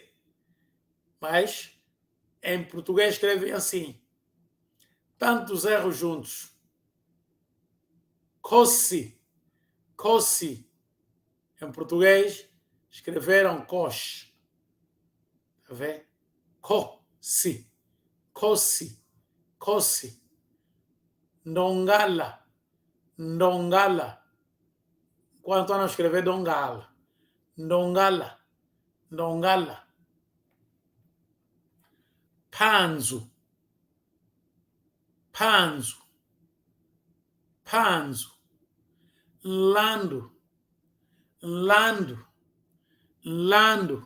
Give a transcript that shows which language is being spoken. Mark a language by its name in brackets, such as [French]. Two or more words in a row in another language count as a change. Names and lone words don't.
[Portuguese] Mas em português escrevem assim. Tantos erros juntos. Coce, coce. Em português escreveram coche. Está vendo? Coce, coce, coce. Ndongala, ndongala. Enquanto não escrever dongala. Ndongala, ndongala. Panzo, panzo, panzo. Lando, lando, lando.